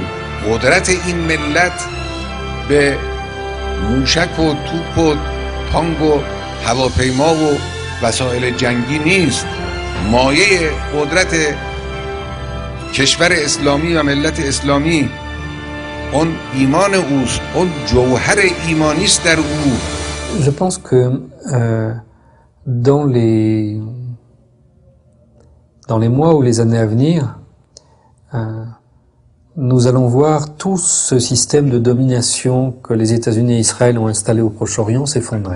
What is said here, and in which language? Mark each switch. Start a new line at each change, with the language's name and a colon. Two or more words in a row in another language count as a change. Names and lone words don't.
Persian: قدرت این ملت به موشک و توپ و تانک و هواپیما و وسایل جنگی نیست. مایه قدرت کشور اسلامی و ملت اسلامی اون ایمان اوست، اون جوهر ایمانی است در او.
French: Je pense que dans les mois ou les années à venir, nous allons voir tout ce système de domination que les États-Unis et Israël ont installé au Proche-Orient s'effondrer.